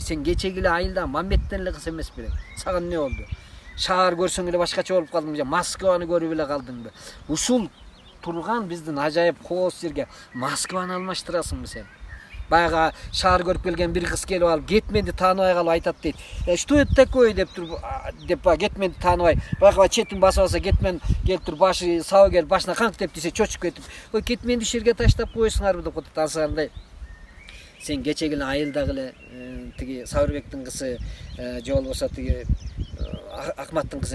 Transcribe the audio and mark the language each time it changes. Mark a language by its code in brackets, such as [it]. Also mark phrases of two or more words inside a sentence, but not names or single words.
[ky] Сен кечеги эле айылда Мамбеттен эле кыз эмес белең. Сага эмне болду? Шаар көрсөң эле башкача болуп калдыңбы? Москваны көрүп эле калдыңбы? Ушул турган биздин ажайып кооз жерге Москваны алмаштырасыңбы сен? Баягы шаар көрүп келген бир кыз келип алып, Кетменди тааныбай калып айтат дейт. [ru] "Что это такое?" [ky] деп Кетменди тааныбай, баягы четин басып алса, Кетмен келип туруп башы сабы келип башына канк деп десе, чочуп кетип, "Ой, Кетменди ушул жерге таштап коесуңарбы" деп атат. Ансагандай сен кечеги эле айылдагы эле тиги Сабырбектин кызы же болбосо тиги Акматтын кызы эмес белең.